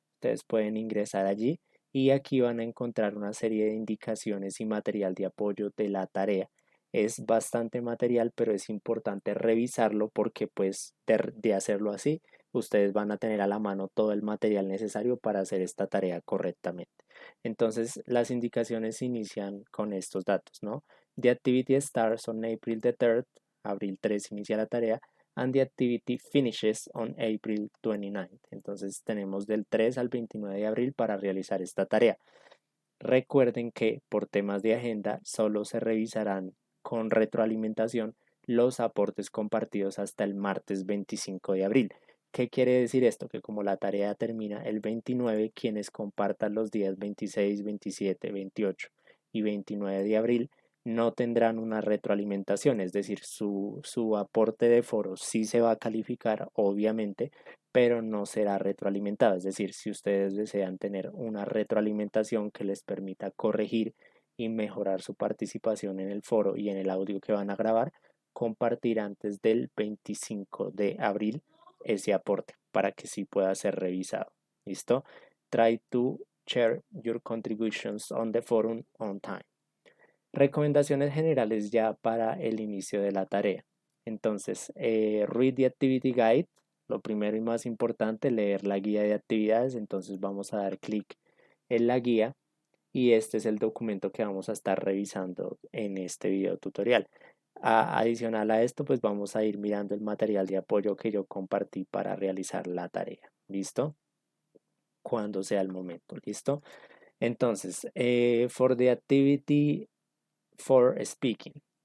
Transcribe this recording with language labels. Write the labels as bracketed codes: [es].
[es] Ustedes pueden ingresar allí y aquí van a encontrar una serie de indicaciones y material de apoyo de la tarea. Es bastante material, pero es importante revisarlo porque pues de hacerlo así, ustedes van a tener a la mano todo el material necesario para hacer esta tarea correctamente. Entonces, las indicaciones inician con estos datos, ¿no? [en] The activity starts on April the 3rd, [es] abril 3 inicia la tarea, [en] and the activity finishes on April 29th. [es] Entonces, tenemos del 3 al 29 de abril para realizar esta tarea. Recuerden que por temas de agenda solo se revisarán con retroalimentación los aportes compartidos hasta el martes 25 de abril. ¿Qué quiere decir esto? Que como la tarea termina el 29, quienes compartan los días 26, 27, 28 y 29 de abril no tendrán una retroalimentación, es decir, su aporte de foro sí se va a calificar, obviamente, pero no será retroalimentado. Es decir, si ustedes desean tener una retroalimentación que les permita corregir y mejorar su participación en el foro y en el audio que van a grabar, compartir antes del 25 de abril ese aporte para que sí pueda ser revisado. ¿Listo? [en] Try to share your contributions on the forum on time. [es] Recomendaciones generales ya para el inicio de la tarea. Entonces, [en] read the activity guide. [es] Lo primero y más importante, leer la guía de actividades. Entonces vamos a dar clic en la guía y este es el documento que vamos a estar revisando en este video tutorial. Adicional a esto, pues vamos a ir mirando el material de apoyo que yo compartí para realizar la tarea. ¿Listo? Cuando sea el momento. ¿Listo? [en] Entonces, for the activity for speaking.